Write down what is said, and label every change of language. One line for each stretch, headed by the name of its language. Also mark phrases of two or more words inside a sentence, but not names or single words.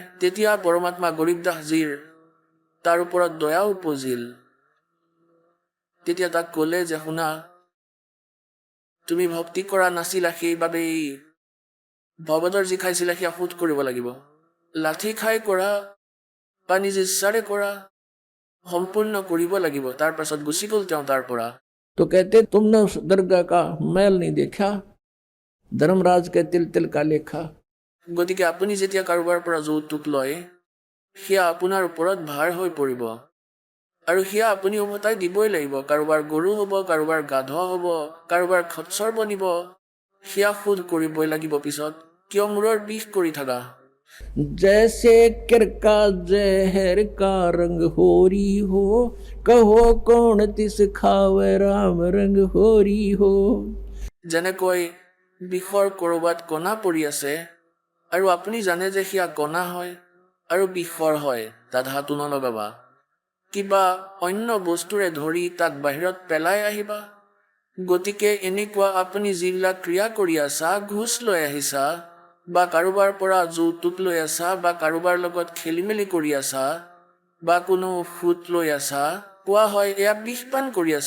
Assamese: তেতিয়া পৰমাত্মা গৰীব দাসজীৰ তাৰ ওপৰত দয়া উপজিল, তেতিয়া তাক ক'লে যে শুনা, তুমি ভক্তি কৰা নাছিলা, সেইবাবেই ভগৱতৰ যি খাইছিলা সেয়া শোধ কৰিব লাগিব। লাঠি খাই কৰা বা নিজ ইচ্ছাৰে কৰা সম্পূৰ্ণ কৰিব লাগিব। তাৰ পাছত গুচি গ'ল তেওঁ তাৰ পৰা।
Hindi: तो कहते तुमने उस दरगाह का मैल नहीं देखा, धर्मराज के तिल तिल का लेखा।
Assamese: গতিকে আপুনি যেতিয়া কাৰোবাৰ পৰা যৌতুক লয়, সেয়া আপোনাৰ ওপৰত ভাৰ হৈ পৰিব আৰু সেয়া আপুনি উভতাই দিবই লাগিব। কাৰোবাৰ গৰু হ'ব, কাৰোবাৰ গাধ হ'ব, কাৰোবাৰ খচ্চৰ বনিব, সেয়া শোধ কৰিবই লাগিব পিছত। কিয় মূৰৰ বিষ কৰি থাকা?
Hindi: जैसे किर का जहर का रंग होरी हो, कहो कौन तिस खावे राम रंग होरी हो।
Assamese: যেনেকৈ বিষৰ ক'ৰবাত কণা পৰি আছে আৰু আপুনি জানে যে সেয়া কণা হয় আৰু বিষৰ হয়, তাত হাতো নলগাবা। কিবা অন্য বস্তুৰে ধৰি তাক বাহিৰত পেলাই আহিবা। গতিকে এনেকুৱা আপুনি যিবিলাক ক্ৰিয়া কৰি আছা, ঘোচ লৈ আহিছা বা কাৰোবাৰ পৰা যৌতুক লৈ আছা বা কাৰোবাৰ লগত খেলি মেলি কৰি আছা বা কোনো সুত লৈ আছা, কোৱা হয় এয়া বিষপান কৰি আছা।